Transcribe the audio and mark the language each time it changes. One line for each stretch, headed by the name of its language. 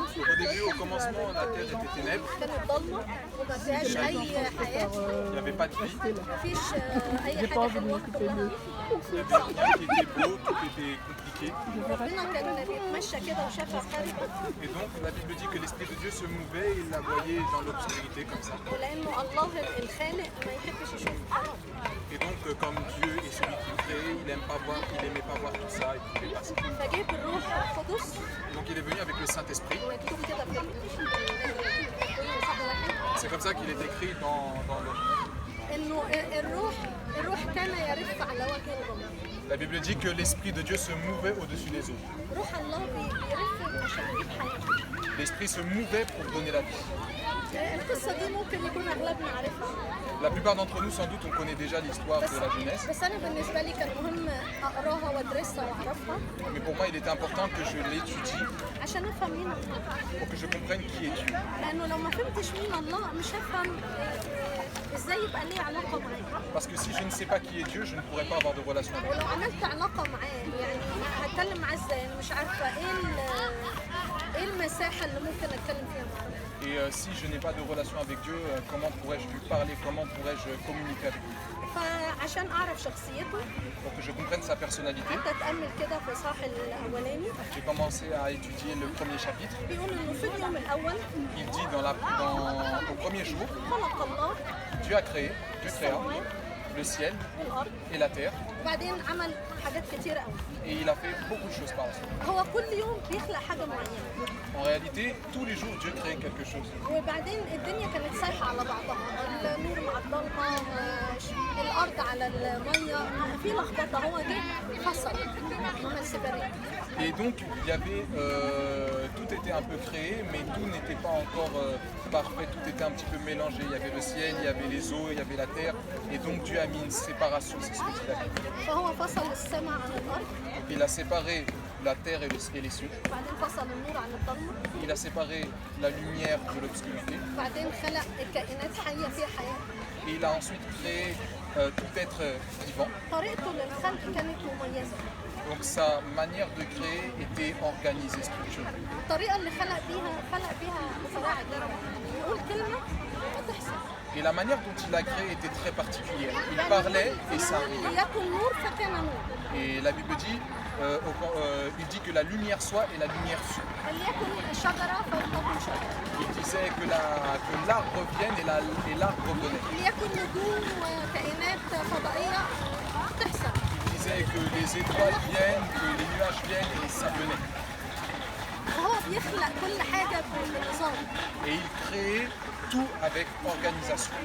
French: Au début, au commencement, la terre était ténèbres.
Arabic: كانت ضلمة وما فيهاش أي حياة.
French: Il n'y avait pas de vie.
Arabic: ما فيش أي حاجة حلوة كلها.
French: Il n'y avait rien qui était beau, tout était compliqué.
Arabic: ربنا كان بيتمشى كده وشافها خربة.
French: Et donc, la Bible dit que l'Esprit de Dieu se mouvait et il la voyait dans l'obscurité comme ça.
Arabic: ولأنه الله الخالق ما يحبش يشوف خراب.
French: Et donc, comme Dieu est celui qui crée, il n'aimait pas voir tout ça, il pouvait passer.
Arabic: فجاب الروح القدس
French: Donc, il est venu avec le Saint-Esprit.
Arabic: مكتوب كده في
French: C'est comme ça qu'il est écrit dans le...
Arabic: انه الروح كان يرف على وجه الغمر.
French: La Bible dit que l'Esprit de Dieu se mouvait au-dessus des eaux.
Arabic: روح الله بيرف عشان يجيب حياه.
French: L'Esprit se mouvait pour donner la vie.
Arabic: القصه دي ممكن يكون اغلبنا عارفها.
French: La plupart d'entre nous, sans doute, on connaît déjà l'histoire de la Genèse.
Arabic: بس انا بالنسبه لي كان مهم اقراها وادرسها واعرفها.
French: Mais pour moi, il était important que je l'étudie
Arabic: عشان افهم مين الله.
French: pour que je comprenne qui est Dieu.
Arabic: لانه لو ما فهمتش مين الله مش هفهم ازاي يبقى لي علاقه معاه.
French: Parce que si je ne sais pas qui est Dieu, je ne pourrais pas avoir de relation avec lui.
Arabic: ولو عملت علاقه معاه يعني هتكلم معاه ازاي؟ انا مش عارفه ايه المساحه اللي ممكن اتكلم فيها معاه.
French: Et si je n'ai pas de relation avec Dieu, comment pourrais-je lui parler? Comment pourrais-je communiquer avec lui?
Arabic: فعشان اعرف شخصيته
French: Pour que je comprenne sa personnalité,
Arabic: حتى اتامل كده في الاصحاح الاولاني
French: j'ai commencé à étudier le premier chapitre.
Arabic: بيقول انه في اليوم الاول
French: Il dit au premier jour,
Arabic: خلق الله
French: Dieu a créé, Dieu créa le ciel
Arabic: الارض
French: et la terre,
Arabic: وبعدين عمل حاجات كتيره قوي.
French: et il a fait beaucoup de choses par la suite.
Arabic: هو كل يوم بيخلق حاجه معينه
French: En réalité, tous les jours, Dieu crée quelque chose.
Arabic: وبعدين الدنيا كانت سايحه على بعضها، النور مع الضلمه، الارض على الميه، في لخبطه. هو جه فصل عمل سيبريت.
French: Et donc, il y avait, tout était un peu créé, mais tout n'était pas encore parfait, tout était un petit peu mélangé. Il y avait le ciel, il y avait les eaux, il y avait la terre, et donc Dieu a mis une séparation, c'est ce que dit la Bible.
Arabic: فهو فصل السماء عن الارض،
French: Il a séparé la terre et les cieux,
Arabic: وبعدين فصل النور عن الضلمه،
French: il a séparé la lumière de l'obscurité,
Arabic: وبعدين خلق الكائنات حيه فيها حياه.
French: et il a ensuite créé tout être vivant.
Arabic: طريقته للخلق كانت مميزه.
French: Donc sa manière de créer était organisée, structurée.
Arabic: الطريقه اللي خلق بيها بصراحه عجيبه، يقول كلمه وتحصل.
French: Et la manière dont il a créé était très particulière. Il parlait et ça arrivait.
Arabic: ليكن نور فكان نور.
French: Et la Bible dit, il dit que la lumière soit et la lumière fut.
Arabic: ليكن شجره فلتكن شجره.
French: Il disait que l'arbre vienne et l'arbre venait.
Arabic: ليكن نجوم وكائنات فضائيه تحصل.
French: Il disait que les étoiles viennent, que les nuages viennent et ça venait.
Arabic: وهو بيخلق كل حاجه بنظام.
French: Et il créait tout avec organisation.